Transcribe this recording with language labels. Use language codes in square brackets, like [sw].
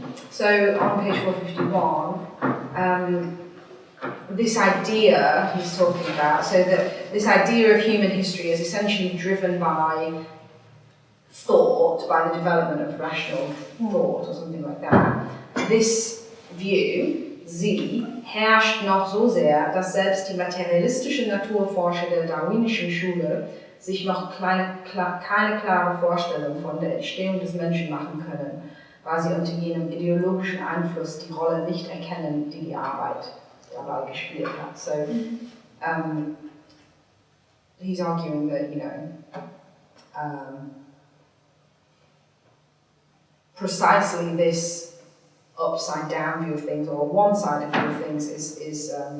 [en] So on page 451, this idea he's talking about, so that this idea of human history is essentially driven by thought, by the development of rational thought or something like that. This view, [de] sie, herrscht noch so sehr, dass selbst die materialistische Naturforscher der darwinischen Schule sich noch keine klare Vorstellung von der Entstehung des Menschen machen können, weil sie unter jenem ideologischen Einfluss die Rolle nicht erkennen, die die Arbeit dabei gespielt hat. [en] So, he's arguing that, you know, precisely this upside down view of things, or one-sided view of things, is